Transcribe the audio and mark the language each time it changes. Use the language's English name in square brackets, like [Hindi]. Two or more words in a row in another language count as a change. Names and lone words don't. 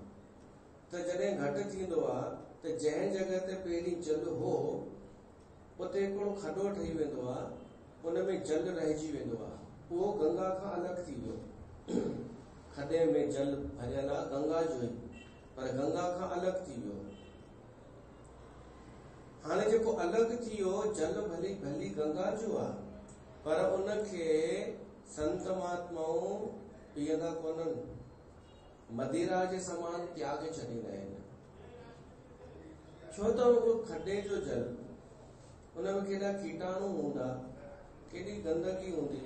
[Sindhi] त जॾहिं घटि थींदो आहे त जंहिं जॻह ते पहिरीं जल हो उते हिकिड़ो खॾो ठही वेंदो आहे, उन में जल रहिजी वेंदो आहे, उहो गंगा खां अलॻि थी वियो। खॾे में जल भरियल आहे गंगा जो ई, पर गंगा खां अलॻि थी वियो। हाणे जेको अलॻि थी वियो जल भली भली गंगा जो आहे, पर उनखे संत महात्माऊं पीअंदा कोन्हनि, मदिरा जे समान त्यागे छॾींदा आहिनि। छो त उहो खॾे जो जल, उनमें केॾा कीटाणु हूंदा, केॾी गंदगी हूंदी।